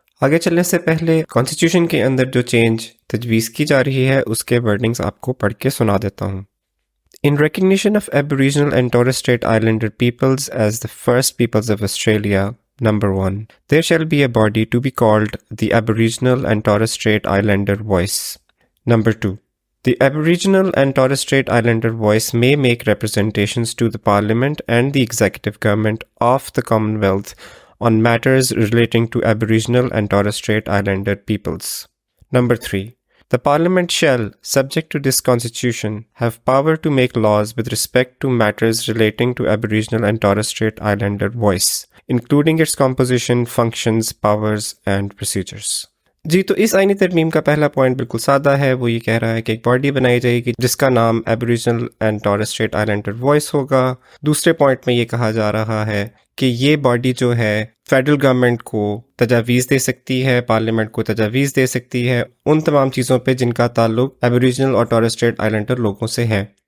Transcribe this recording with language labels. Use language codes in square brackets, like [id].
[ur] آگے چلنے سے پہلے کانسٹیٹیوشن کے اندر جو چینج تجویز کی جا رہی ہے اس کے ورڈنگز آپ کو پڑھ کے سنا دیتا ہوں۔ [en] In recognition of Aboriginal and Torres Strait Islander peoples as the first peoples of Australia, Number 1, there shall be a body to be called the Aboriginal and Torres Strait Islander Voice. Number 2, the Aboriginal and Torres Strait Islander Voice may make representations to the Parliament and the Executive Government of the Commonwealth on matters relating to Aboriginal and Torres Strait Islander peoples. Number 3, the Parliament shall, subject to this Constitution, have power to make laws with respect to matters relating to Aboriginal and Torres Strait Islander Voice, including its composition, functions, powers, and procedures. [ur] جی، تو اس آئینی ترمیم کا پہلا point بالکل سادہ ہے، وہ یہ کہہ رہا ہے کہ ایک باڈی بنائی جائے گی جس کا نام Aboriginal and tours street آئلینڈر voice ہوگا۔ دوسرے پوائنٹ میں یہ کہا جا رہا ہے کہ یہ باڈی جو ہے فیڈرل گورنمنٹ کو تجاویز دے سکتی ہے، پارلیمنٹ کو تجاویز دے سکتی ہے ان تمام چیزوں پہ جن کا تعلق ایبوریجنل اور ٹورس اسٹریٹ آئلینڈر لوگوں سے ہے۔